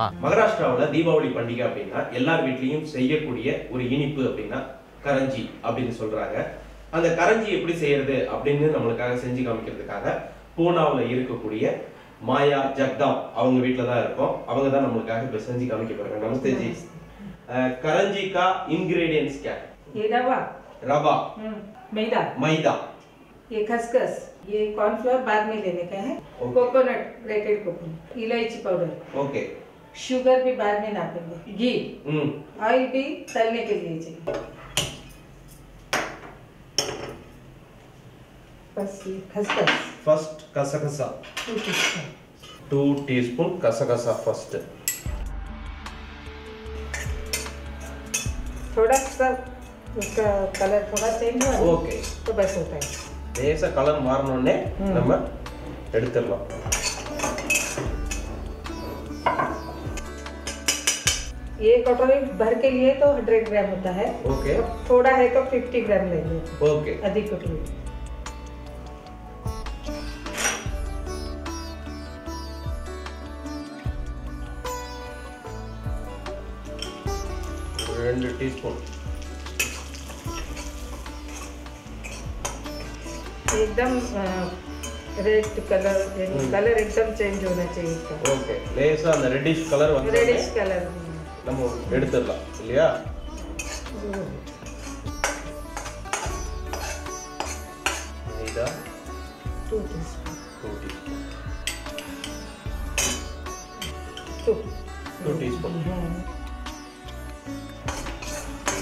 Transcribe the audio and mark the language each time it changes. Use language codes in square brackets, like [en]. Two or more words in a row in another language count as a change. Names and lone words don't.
[ta] மகாராஷ்டிராவில் தீபாவளி பண்டிகை அப்படின்னா எல்லார் வீட்லையும் செய்யக்கூடிய ஒரு இனிப்பு அப்படின்னா கரஞ்சி அப்படின்னு சொல்றாங்க. அந்த கரஞ்சி எப்படி செய்யறது அப்படின்னு நம்மளுக்காக செஞ்சு காமிக்கிறதுக்காக பூனாவில் இருக்கக்கூடிய மாயா ஜக்தாம் அவங்க வீட்டில் தான் இருக்கோம். அவங்க தான் நம்மளுக்காக இப்போ செஞ்சு காமிக்க போறாங்க. [hi] नमस्ते जी. करंजी का इंग्रेडिएंट्स क्या है? ये रवा, रवा, मैदा, मैदा, ये खसखस, ये कॉर्नफ्लोर बाद में लेने का है, कोकोनट, [en] grated coconut, [hi] इलायची पाउडर, ओके, शुगर भी बाद में नापेंगे, घी, ऑयल भी तलने के लिए चाहिए. बस ये खसखस फर्स्ट कसकसा 2 टीस्पून कसकसा फर्स्ट. थोड़ा सा उसका कलर थोड़ा चेंज हुआ ओके, तो बस होता है. ऐसा कलर मारने [ta] நம்ம எடுத்துறலாம். [hi] ये कटोरी भर के लिए तो 100 ग्राम होता है. ओके, थोड़ा है तो 50 ग्राम लेंगे. ओके, अधिक कटोरी. [ta] ரெண்டு டீஸ்பூன். [hi] एकदम [en] red colour [hi] एकदम चेंज होना चाहिए इसका. ओके, [ta] லேசா அந்த [en] reddish colour [ta] வந்து [en] reddish colour [ta] நம்ம எடுத்துறலாம் இல்லையா? मैदा [en] 2 teaspoon. 2 teaspoon.